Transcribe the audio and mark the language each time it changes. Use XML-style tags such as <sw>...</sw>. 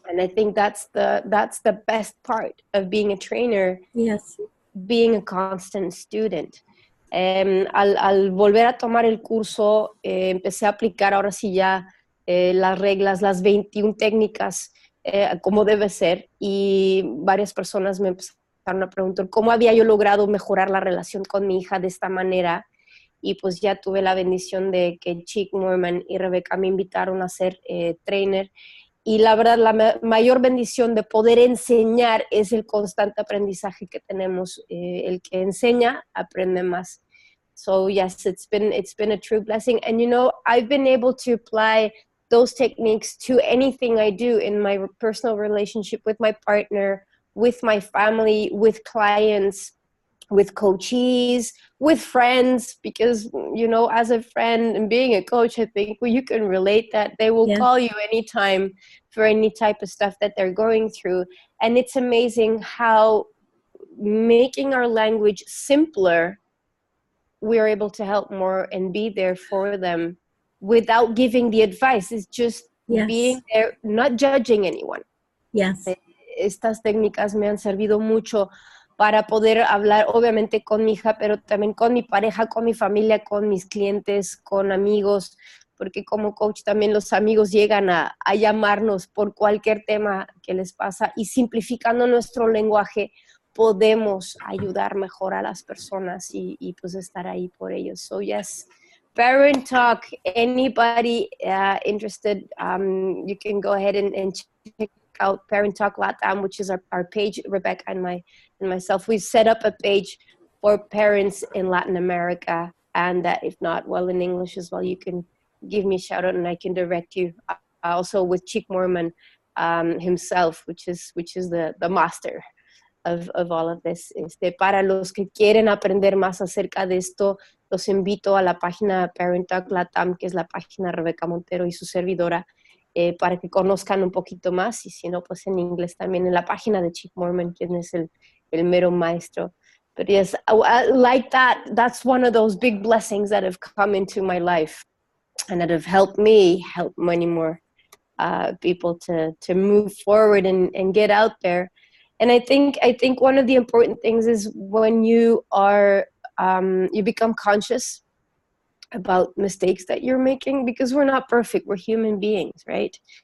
<en>And I think that's the best part of being a trainer. Yes. Being a constant student.</en> <es>Al volver a tomar el curso, empecé a aplicar ahora sí ya las reglas, las 21 técnicas, como debe ser, y varias personas me empezaron a preguntar cómo había yo logrado mejorar la relación con mi hija de esta manera, y pues ya tuve la bendición de que Chick Mormon y Rebecca me invitaron a ser trainer. Y la verdad, la mayor bendición de poder enseñar es el constante aprendizaje que tenemos. El que enseña, aprende más.</es> <en>So yes, it's been a true blessing. And you know, I've been able to apply those techniques to anything I do in my personal relationship with my partner, with my family, with clients, with coaches, with friends, because, you know, as a friend and being a coach, I think you can relate that they will call you anytime for any type of stuff that they're going through. And it's amazing how making our language simpler, we're able to help more and be there for them without giving the advice. It's just being there, not judging anyone. Yes.</en> <es>Estas técnicas me han servido mucho para poder hablar, obviamente, con mi hija, pero también con mi pareja, con mi familia, con mis clientes, con amigos, porque como coach también los amigos llegan a llamarnos por cualquier tema que les pasa, y simplificando nuestro lenguaje podemos ayudar mejor a las personas y pues estar ahí por ellos.</es> <en>So yes, Parent Talk, anybody interested, you can go ahead and check out Parent Talk Latam, which is our page. Rebecca and myself, we've set up a page for parents in Latin America, and if not, well, in English as well, you can give me a shout out and I can direct you. Also with Chick Mormon himself, which is the master of all of this.</en> <es>Para los que quieren aprender más acerca de esto, los invito a la página Parent Talk Latam, que es la página Rebeca Montero y su servidora, para que conozcan un poquito más, y si no, pues en inglés también en la página de Chick Mormon, quien es el mero maestro.</es> <en>But yes, like that's one of those big blessings that have come into my life and that have helped me help many more people to move forward and get out there. And I think one of the important things is when you are you become conscious about mistakes that you're making, because we're not perfect, we're human beings, right?</en>